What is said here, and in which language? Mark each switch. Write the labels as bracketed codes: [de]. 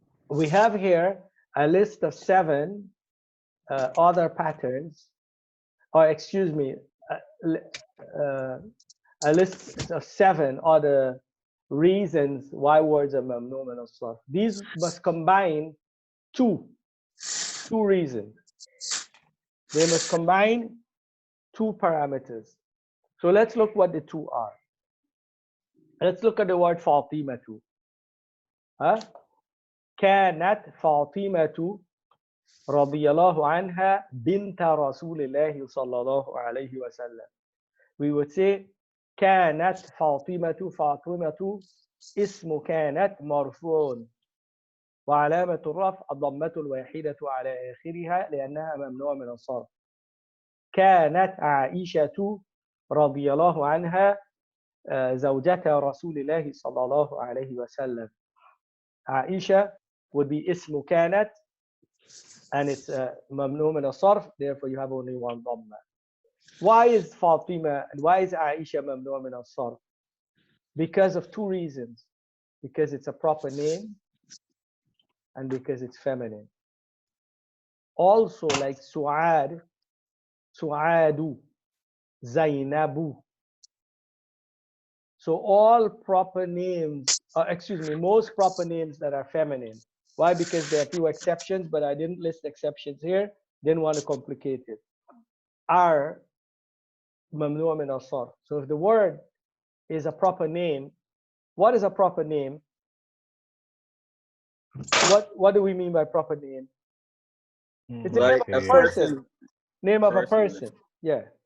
[en] We have here a list of 7 other patterns, or excuse me, a list of 7 other reasons why words are ممنوع من الصرف. These must combine two reasons. They must combine 2 parameters. So let's look what the 2 are. Let's look at the word فاطمة. [ar] كانت فاطمة رضي الله عنها بنت رسول الله صلى الله عليه وسلم. [en] We would say [ar] كانت فاطمة اسم كانت مرفوع وعلامة الرفع الضمة الواحدة على آخرها لأنها ممنوع من الصرف. كانت عائشة رضي الله عنها زوجة رسول الله صلى الله عليه وسلم. [en] عائشة would be اسم كانت and it's ممنوع من الصرف, therefore you have only one ضمة. Why is Fatima and why is Aisha ممنوع من الصرف? Because of 2 reasons. Because it's a proper name and because it's feminine. Also, like Su'ad, Su'adu, Zainabu. So all proper names, excuse me, most proper names that are feminine. Why? Because there are a few exceptions, but I didn't list exceptions here. Didn't want to complicate it. Are ممنوع من الصرف. So if the word is a proper name, what is a proper name? What do we mean by proper name? It's the Like name of a person. Name of a person. Yeah.